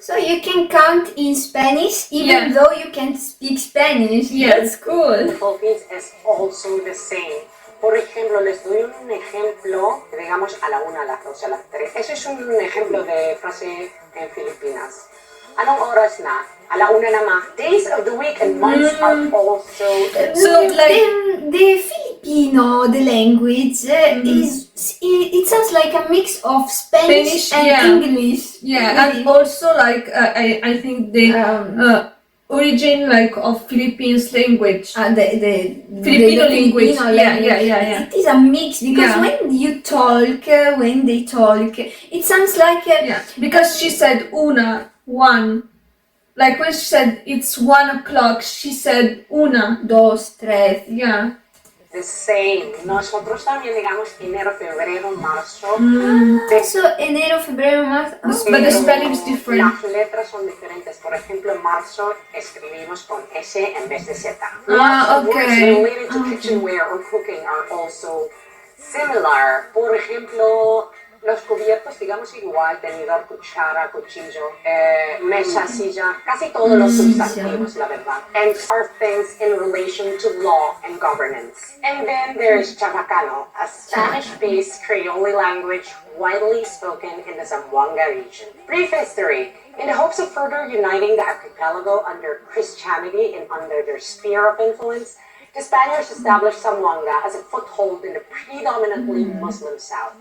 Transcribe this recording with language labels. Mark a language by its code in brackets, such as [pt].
[en] So you can count in Spanish even though you can't speak Spanish. Yeah. That's cool. In the Philippines is also the same. [es] Por ejemplo, les doy un ejemplo, digamos a la 1, a las 2, a las 3. Ese es un ejemplo de frase en Filipinas. [tl] Anong oras na? A la 1 na ma. [en] Days of the week and months are also... So like the Filipino, the language it sounds like a mix of Spanish and English. Yeah, and also like I think the origin like of Philippines language, the Filipino language. Yeah. It is a mix because when you talk, when they talk, it sounds like because she said una, 1. Like when she said it's 1 o'clock, she said una, 2, 3. Yeah. The same. [es] Nosotros también digamos enero, febrero, marzo. [en] So enero, febrero, marzo. But the spelling is different. [es] Las letras son diferentes. Por ejemplo, en marzo escribimos con S en vez de Z. [en] Okay. Words related to kitchenware or cooking are also similar. [es] Por ejemplo, los cubiertos, digamos igual, tenedor, cuchara, cuchillo, mesa, silla, casi todos los sustantivos, la verdad. [en] And are things in relation to law and governance. And then there's Chavacano, a Spanish-based Creole language widely spoken in the Zamboanga region. Brief history. In the hopes of further uniting the archipelago under Christianity and under their sphere of influence, the Spaniards established Zamboanga as a foothold in the predominantly Muslim South.